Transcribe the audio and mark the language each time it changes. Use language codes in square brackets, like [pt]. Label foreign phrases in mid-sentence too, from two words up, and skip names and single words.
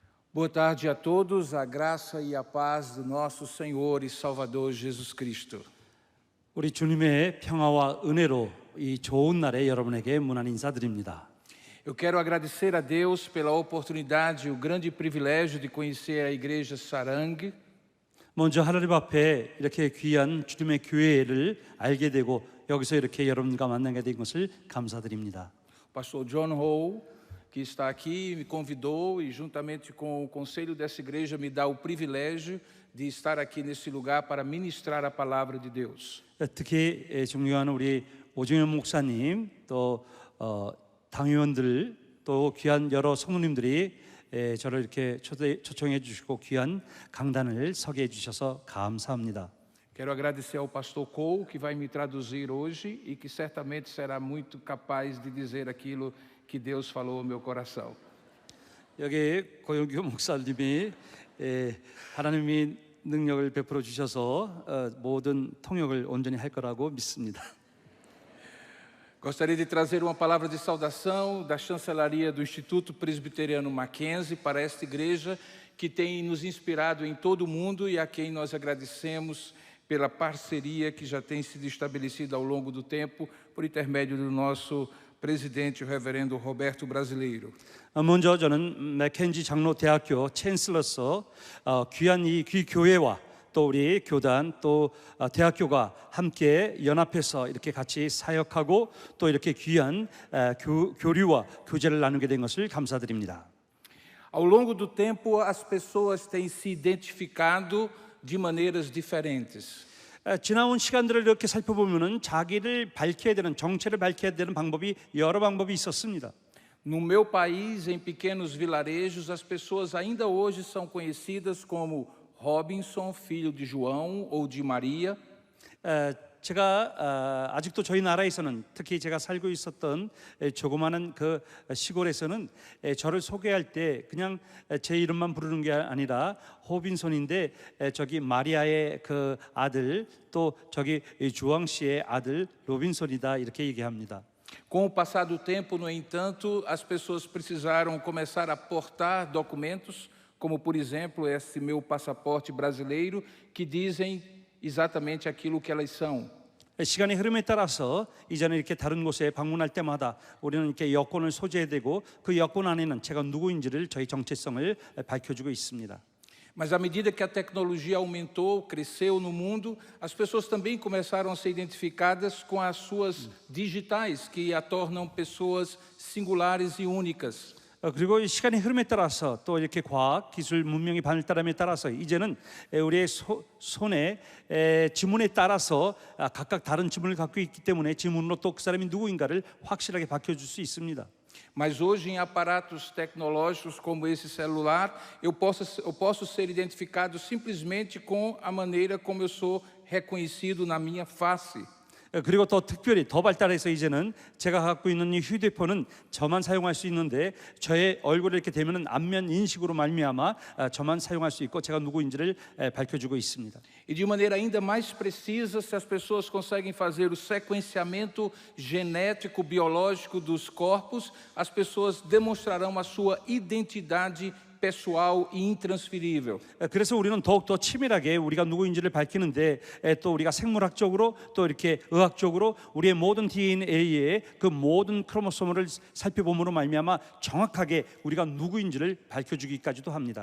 [pt] Boa tarde a todos, a graça e a paz do nosso Senhor e Salvador Jesus Cristo. [ko] 우리 주님의 평화와 은혜로 이 좋은 날에 여러분에게 문안 인사드립니다. [pt] Eu quero agradecer a Deus pela oportunidade e o grande privilégio de conhecer a Igreja Sarang. [ko] 먼저 하나님 앞에 이렇게 귀한 주님의 교회를 알게 되고 여기서 이렇게 여러분과 만나게 된 것을 감사드립니다. [pt] O pastor John Ho, que está aqui, me convidou e juntamente com o conselho dessa igreja me dá o privilégio de estar aqui nesse lugar para ministrar a palavra de Deus. [ko] 특히 존경하는 우리 오정현 목사님 또 당회원들 또 귀한 여러 성도님들이 저를 이렇게 초청해 주시고 귀한 강단을 서게 해 주셔서 감사합니다. [pt] Quero agradecer ao pastor Cole, que vai me traduzir hoje e que certamente será muito capaz de dizer aquilo que Deus falou ao meu coração. [ko] 여기 고영규 목사님이 하나님이 능력을 베풀어 주셔서 모든 통역을 온전히 할 거라고 믿습니다. [pt] Gostaria de trazer uma palavra de saudação da chancelaria do Instituto Presbiteriano Mackenzie para esta igreja que tem nos inspirado em todo o mundo e a quem nós agradecemos pela parceria que já tem sido estabelecida ao longo do tempo por intermédio do nosso presidente, o reverendo Roberto Brasileiro. [ko] 먼저 저는 맥켄지 장로대학교 챈슬러서 귀한 이 교회와 또 우리 교단 또 대학교가 함께 연합해서 이렇게 같이 사역하고 또 이렇게 귀한 교류와 교제를 나누게 된 것을 감사드립니다. [pt] Ao longo do tempo, as pessoas têm se identificado de maneiras diferentes. [ko] 지나온 시간들을 이렇게 살펴보면은 자기를 밝혀야 되는 정체를 밝혀야 되는 방법이 여러 방법이 있었습니다. [pt] No meu país, em pequenos vilarejos, as pessoas ainda hoje são conhecidas como Robinson, filho de João ou de Maria. [ko] 제가 아직도 저희 나라에서는 특히 제가 살고 있었던 조그마한 그 시골에서는 저를 소개할 때 그냥 제 이름만 부르는 게 아니라 호빈손인데 저기 마리아의 그 아들 또 저기 주왕 씨의 아들 로빈손이다 이렇게 얘기합니다. [pt] Com o passar do tempo, no entanto, as pessoas precisaram começar a portar documentos, como por exemplo esse meu passaporte brasileiro, que dizem exatamente aquilo que elas são. [ko] 시간의 흐름에 따라서 이제는 이렇게 다른 곳에 방문할 때마다 우리는 이렇게 여권을 소지해야 되고 그 여권 안에는 제가 누구인지를 저희 정체성을 밝혀주고 있습니다. [pt] Mas à medida que a tecnologia aumentou, cresceu no mundo, as pessoas também começaram a ser identificadas com as suas digitais, que a tornam pessoas singulares e únicas. [ko] 그리고 시간의 흐름에 따라서 또 이렇게 과학, 기술, 문명이 발달함에 따라서 이제는 우리의 손에 지문에 따라서 각각 다른 지문을 갖고 있기 때문에 지문으로 또 그 사람이 누구인가를 확실하게 밝혀줄 수 있습니다. [pt] Mas hoje em aparatos tecnológicos como esse celular, eu posso ser identificado simplesmente com a maneira como eu sou reconhecido na minha face. [ko] 그리고 더 특별히 더 발달해서 이제는 제가 갖고 있는 이 휴대폰은 저만 사용할 수 있는데 저의 얼굴을 이렇게 대면은 안면 인식으로 말미암아 저만 사용할 수 있고 제가 누구인지를 밝혀주고 있습니다. [pt] E de maneira ainda mais precisa, se as pessoas conseguem fazer o sequenciamento genético biológico dos corpos, as pessoas demonstrarão a sua identidade pessoal e intransferível. [ko] 그래서 우리는 더욱 더 치밀하게 우리가 누구인지를 밝히는데 또 우리가 생물학적으로 또 이렇게 의학적으로 우리의 모든 DNA의 그 모든 크로모소를 살펴봄으로 말미암아 정확하게 우리가 누구인지를 밝혀주기까지도 합니다.